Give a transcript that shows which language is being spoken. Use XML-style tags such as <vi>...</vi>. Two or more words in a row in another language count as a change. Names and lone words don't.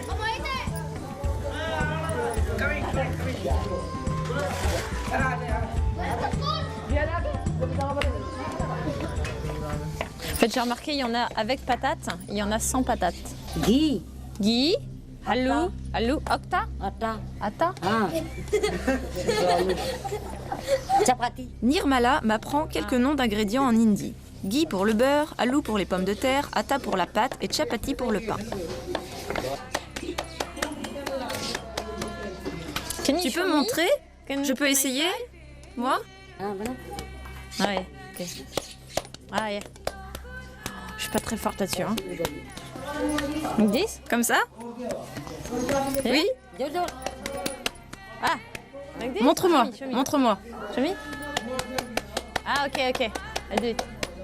<fr>En fait, j'ai remarqué, il y en a avec patates, il y en a sans patates. Ghee.</fr> <hi>Ghee? Aloo? Aloo?</hi> <fr>Okta? Atta. Atta? Ah. Chapati. Nirmala m'apprend quelques noms d'ingrédients en hindi. Ghee pour le beurre, aloo pour les pommes de terre, atta pour la pâte et chapati pour le pain. Tu peux montrer? Je peux essayer? Moi? Ah, voilà. Ah ouais, ok. Ah yeah. Je suis pas très forte là-dessus, hein. 10? Comme ça? Oui? Ah, avec 10? Montre-moi,</fr> <en>Show me.</en> <fr>montre-moi.</fr> <en>Show me. Ah ok, ok. I'll do it.</en>